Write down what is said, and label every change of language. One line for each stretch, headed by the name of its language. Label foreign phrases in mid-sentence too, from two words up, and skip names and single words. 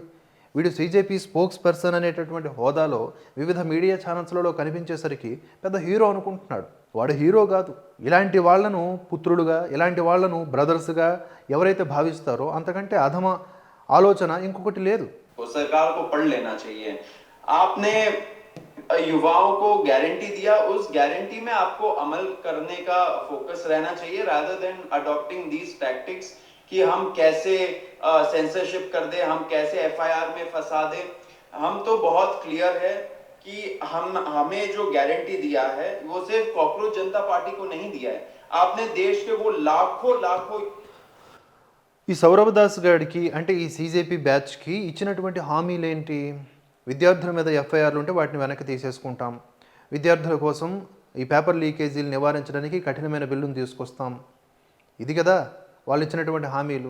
Telugu: వీడు సీజేపీ
English: spokes person
Telugu: అనేటటువంటి హోదాలో వివిధ
English: media channels
Telugu: కనిపించేసరికి పెద్ద హీరో అనుకుంటున్నాడు. వాడు హీరో కాదు. ఇలాంటి వాళ్లను పుత్రులుగా, ఇలాంటి వాళ్లను బ్రదర్స్గా ఎవరైతే భావిస్తారో అంతకంటే అధమ ఆలోచన ఇంకొకటి లేదు.
Hindi: वो सरकार को पढ़ लेना चाहिए। आपने युवाओं को गारंटी दिया, उस गारंटी में आपको अमल करने का फोकस रहना चाहिए
English: rather than adopting these tactics
Hindi: कि हम कैसे सेंसरशिप कर दे, हम कैसे एफआईआर में फंसा दे। हम तो बहुत क्लियर है कि हमें जो गारंटी दिया है वो सिर्फ कॉकरोच जनता पार्टी को नहीं दिया है, आपने देश के वो लाखों लाखों
Telugu: ఈ సౌరభ్ దాస్ గారికి అంటే ఈ సీజేపీ బ్యాచ్కి ఇచ్చినటువంటి హామీలు ఏంటి? విద్యార్థుల మీద ఎఫ్ఐఆర్లు ఉంటే వాటిని వెనక్కి తీసేసుకుంటాం, విద్యార్థుల కోసం ఈ
English: paper leakages
Telugu: నివారించడానికి కఠినమైన బిల్లును తీసుకొస్తాం, ఇది కదా వాళ్ళు ఇచ్చినటువంటి హామీలు.